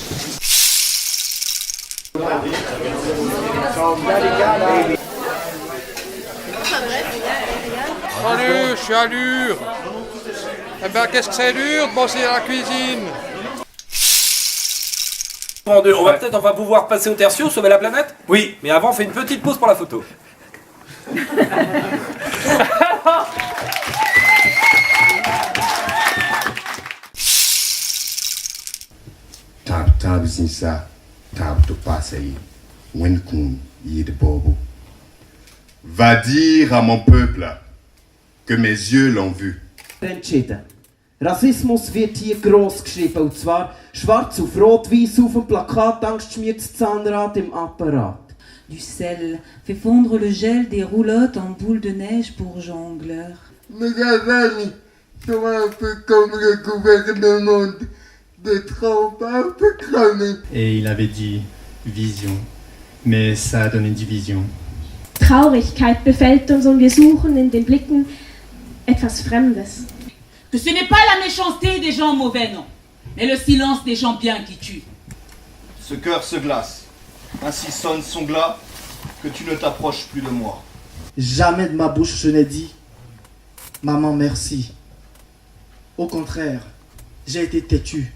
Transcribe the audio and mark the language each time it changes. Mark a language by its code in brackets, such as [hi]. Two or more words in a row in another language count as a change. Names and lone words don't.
[fr] Salut, je suis à Lure. Eh ben, qu'est-ce que c'est dur de bosser à la cuisine? On va pouvoir passer au tertio, sauver la planète? Oui, mais avant, on fait une petite pause pour la photo. Tab sinsa, tab to passayi, wenkum yid bobo. Va dire à mon peuple que mes yeux l'ont vu. [de] Entschieden. Rassismus wird hier gross geschrieben, und zwar schwarz auf rot-weiß auf dem Plakat, angstschmiertes Zahnrad im Apparat. [fr] Du sel fait fondre le gel des roulottes en boule de neige pour jongleurs. Mes amis sont un peu comme le gouvernement de Trump, un peu cramé. Et il avait dit Vision, mais ça a donné division. [de] Traurigkeit befällt uns und wir suchen in den Blicken etwas Fremdes. [fr] Que ce n'est pas la méchanceté des gens mauvais, non, mais le silence des gens bien qui tuent. Ce cœur se glace, ainsi sonne son glas, que tu ne t'approches plus de moi. Jamais de ma bouche je n'ai dit « Maman, merci ». Au contraire, j'ai été têtu.